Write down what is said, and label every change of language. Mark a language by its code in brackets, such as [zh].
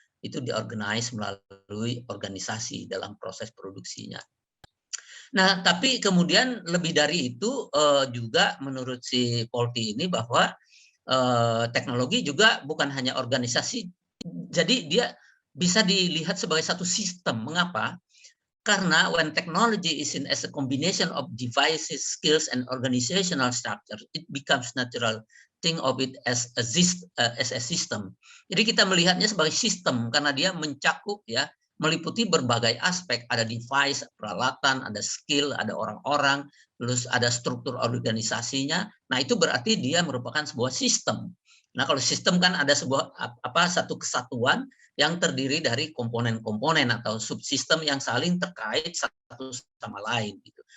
[id] Itu diorganize melalui organisasi dalam proses produksinya. Nah, tapi kemudian lebih dari itu juga menurut si Polti ini bahwa teknologi juga bukan hanya organisasi, jadi dia bisa dilihat sebagai satu sistem. Mengapa? Karena [en] when technology is seen as a combination of devices, skills, and organizational structure, it becomes natural think of it as a system. [id] Jadi kita melihatnya sebagai sistem karena dia mencakup ya, meliputi berbagai aspek, ada device, peralatan, ada skill, ada orang-orang, terus ada struktur organisasinya. Nah, itu berarti dia merupakan sebuah sistem. Nah, kalau sistem kan ada satu kesatuan yang terdiri dari komponen-komponen atau subsistem yang saling terkait satu sama lain gitu.